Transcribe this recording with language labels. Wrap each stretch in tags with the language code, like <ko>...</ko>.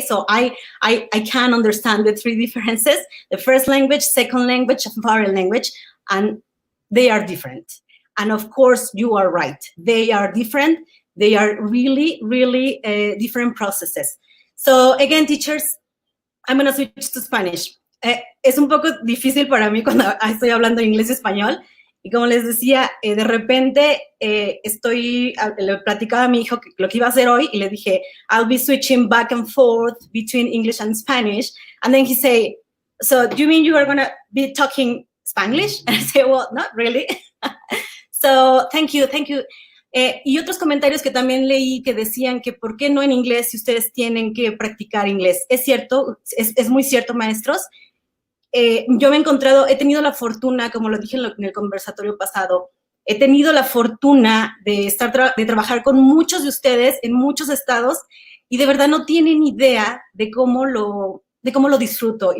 <en>So I can understand the three differences, the first language, second language, foreign language, and they are different. And of course, you are right. They are different. They are really, really different processes. So again, teachers, I'm going to switch to Spanish.</en> <es>Es un poco difícil para mí cuando estoy hablando inglés y español. Y como les decía, de repente le platicaba a mi hijo lo que iba a hacer hoy y le dije,</es> <en>I'll be switching back and forth between English and Spanish. And then he said, so do you mean you are going to be talking Spanglish? And I said, well, not really. So thank you.</en> <es>Y otros comentarios que también leí que decían que por qué no en inglés si ustedes tienen que practicar inglés. Es cierto, es muy cierto, maestros. Yo me he tenido la fortuna, como lo dije en el conversatorio pasado, he tenido la fortuna de trabajar con muchos de ustedes en muchos estados y de verdad no tienen idea de cómo lo disfruto.</es>